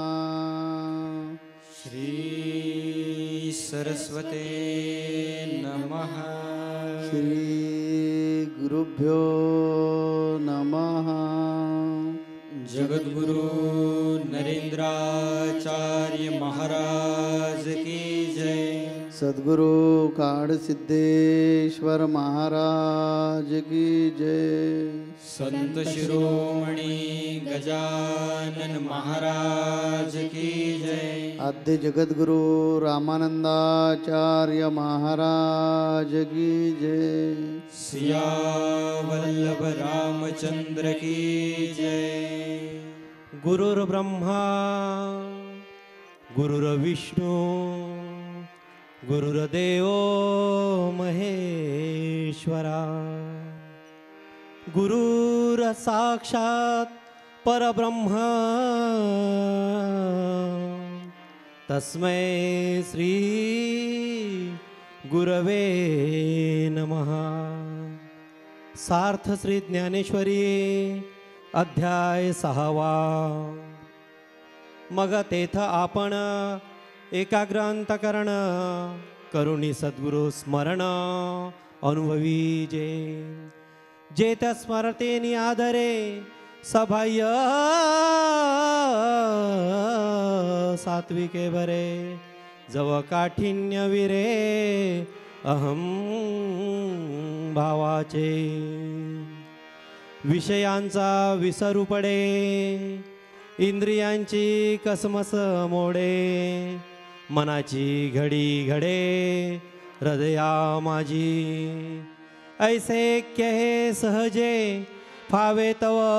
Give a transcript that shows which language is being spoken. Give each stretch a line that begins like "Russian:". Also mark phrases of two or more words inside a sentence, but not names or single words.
Sanskrit: श्री सरस्वते नमः। श्री गुरुभ्यो नमः।
Hindi: जगद्गुरु नरेंद्राचार्य महाराज की जय। सद्गुरु काळसिद्धेश्वर महाराज की जय। संत शिरोमणी गजानन महाराज की जय। आद्य जगद्गुरु रामानंदाचार्य महाराज की जय। सिया वल्लभ रामचंद्र की जय।
Sanskrit: गुरुर्ब्रह्मा गुरुर्विष्णू गुरुर्देव महेश्वरा। गुरुर्साक्षात् परब्रह्म तस्मै श्री गुरवे नमः।
Marathi: सार्थ श्री ज्ञानेश्वरी अध्याय 6वा। मग तेथ आपण एकाग्र अंतकरण करुणी सद्गुरु स्मरण अनुभवी जे त्या स्मरतेनी आदरे सबाह्य सात्विके बरे जव काठिन्य विरे अहम भावाचे विषयांचा विसरू पडे इंद्रियांची कसमस मोडे मनाची घडी घडे हृदया माझी ऐसे हे सहजे फावे तव